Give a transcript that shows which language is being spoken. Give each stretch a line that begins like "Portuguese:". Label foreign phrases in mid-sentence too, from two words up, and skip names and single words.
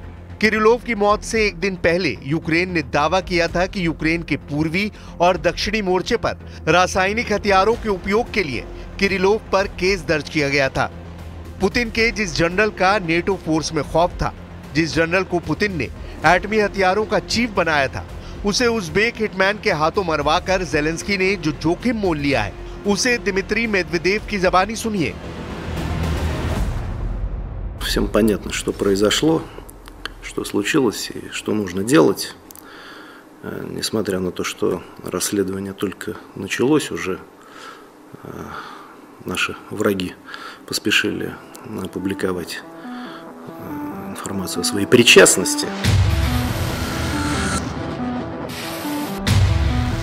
Hindi: किरिलोव की मौत से एक दिन पहले यूक्रेन ने दावा किया था कि यूक्रेन के पूर्वी और दक्षिणी मोर्चे पर रासायनिक हथियारों के उपयोग के लिए किरिलोव पर केस दर्ज किया गया था। पुतिन के जिस जनरल का नेटो फोर्स में खौफ था, जिस जनरल को पुतिन ने एटमी हथियारों का चीफ बनाया था, उसे उज़्बेक हिटमैन के हाथों मरवाकर ज़ेलेंस्की ने जो जोखिम मोल लिया है, उसे दिमित्री मेदवेदेव की ज़बानी सुनिए।
Russian: Всем понятно, что произошло, что случилось и что нужно делать. Несмотря на то, что расследование только началось, уже наши враги поспешили опубликовать информацию о своей причастности.